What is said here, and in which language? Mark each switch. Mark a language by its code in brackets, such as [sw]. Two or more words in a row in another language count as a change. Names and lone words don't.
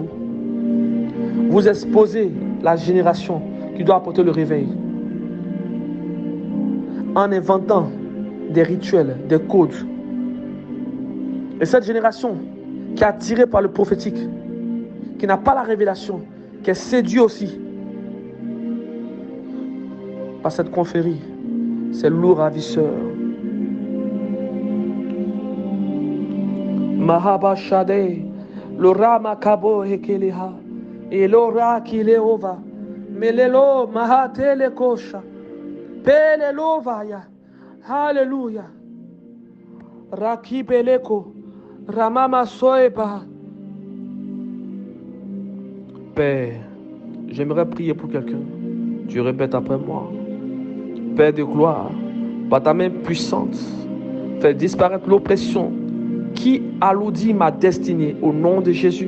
[fr] Vous exposez la génération qui doit apporter le réveil en inventant des rituels, des codes. Et cette génération qui est attirée par le prophétique, qui n'a pas la révélation, qui est séduite aussi par cette confrérie, ces loups ravisseurs. Mahaba Shade, Lora Makabo Hekeleha, Elora Kileova, Melelo Mahatele Kosha, Pelelovaya, Alléluia, Rakibeleko, Ramama Soeba. Père, j'aimerais prier pour quelqu'un. Tu répètes après moi. Père de gloire, par ta main puissante, fais disparaître l'oppression qui alourdit ma destinée au nom de Jésus.